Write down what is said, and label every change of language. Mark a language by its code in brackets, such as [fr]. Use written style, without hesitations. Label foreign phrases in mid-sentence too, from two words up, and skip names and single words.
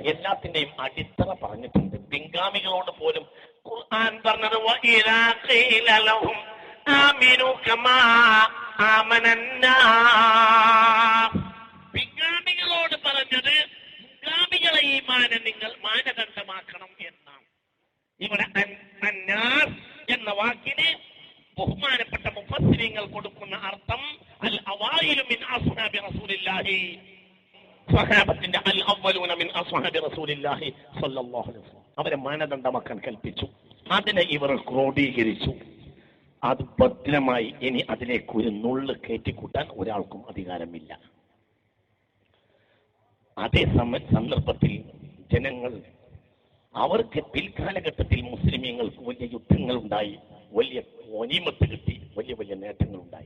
[ml] എല്ലാത്തിന്റെയും അടിത്തറ പറഞ്ഞിട്ടുണ്ട്. പിൻഗാമികളോട് പോലും ഖുർആൻ പറഞ്ഞത് [ar] وإذا قيل لهم آمنوا كما آمن الناس. [ml] പിൻഗാമികളോട് പറഞ്ഞത് മുൻഗാമികളെ ഈമാനെ നിങ്ങൾ മാനദണ്ഡമാക്കണം എന്നാണ്. ഇവിടെ അന്നാസ് എന്ന വാക്കിന് ബഹുമാനപ്പെട്ട മുഫസ്സിരീങ്ങൾ കൊടുക്കുന്ന അർത്ഥം അൽ [ar] الأوائل من أصحاب رسول الله സ്വഹാബത്തിന്റെ الأولون من أصحاب رسول الله صلى الله عليه وسلم [ml] അവരെ മാനദണ്ഡമാക്കാൻ കൽപ്പിച്ചു. അതിനെ ഇവർ ക്രോഡീകരിച്ചു. അത് ഭദ്രമായി ഇനി അതിലേക്ക് ഒരു നുള്ള് കയറ്റിക്കൂട്ടാൻ ഒരാൾക്കും അധികാരമില്ല. അതേ സന്ദർഭത്തിൽ ജനങ്ങൾ അവർക്ക് പിൽക്കാലഘട്ടത്തിൽ മുസ്ലിമീങ്ങൾക്ക് വലിയ യുദ്ധങ്ങൾ ഉണ്ടായി, വലിയ ഗനീമത്ത് കിട്ടി, വലിയ വലിയ നേട്ടങ്ങൾ ഉണ്ടായി.